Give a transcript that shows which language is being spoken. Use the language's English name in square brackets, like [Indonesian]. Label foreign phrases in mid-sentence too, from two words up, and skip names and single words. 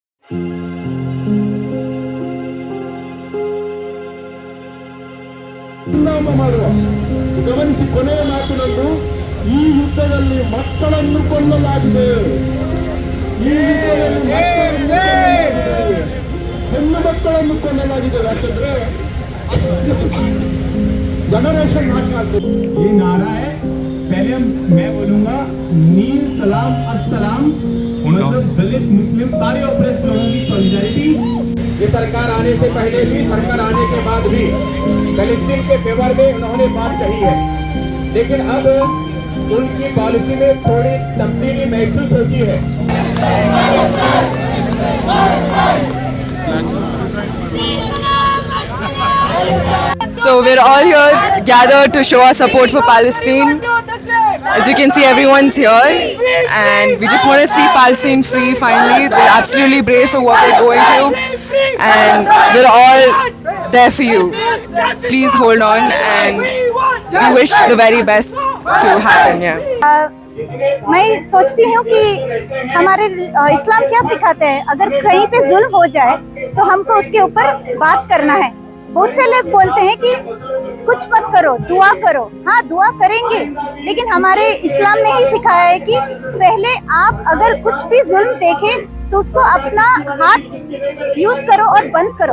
[Kannada] ಮಾಡುವ ಗಮನಿಸಿ ಕೊನೆಯ ಮಾತಿನಲ್ಲೂ ಈ ಯುದ್ಧದಲ್ಲಿ ಮಕ್ಕಳನ್ನು ಕೊಲ್ಲಲಾಗಿದೆ. ಈ ಯುದ್ಧದಲ್ಲಿ ಹೆಣ್ಣು ಮಕ್ಕಳನ್ನು ಕೊಲ್ಲಲಾಗಿದೆ. ಯಾಕಂದ್ರೆ [Hindi] जनरेशन ये नारा है. पहले मैं बोलूंगा नील सलाम अस्सलाम, मतलब दलित मुस्लिम सारे ऑपरेस्ट लोगों की सॉलिडारिटी. ये सरकार आने से पहले भी, सरकार आने के बाद भी फिलिस्तीन के फेवर में उन्होंने बात कही है, लेकिन अब उनकी पॉलिसी में थोड़ी तब्दीली महसूस होती है. [English] So we're all here gathered to show our support for Palestine. As you can see, everyone's here and we just want to see Palestine free finally. They're absolutely brave for what they're going through and we're all there for you. Please hold on and we wish the very best to happen. [Hindi] मैं सोचती हूँ कि हमारे इस्लाम क्या सिखाते हैं, अगर कहीं पे जुल्म हो जाए तो हमको उसके ऊपर बात करना है. बहुत से लोग बोलते हैं कि कुछ मत करो, दुआ करो. हाँ, दुआ करेंगे, लेकिन हमारे इस्लाम ने ही सिखाया है कि पहले आप अगर कुछ भी जुल्म देखें तो उसको अपना हाथ यूज करो और बंद करो.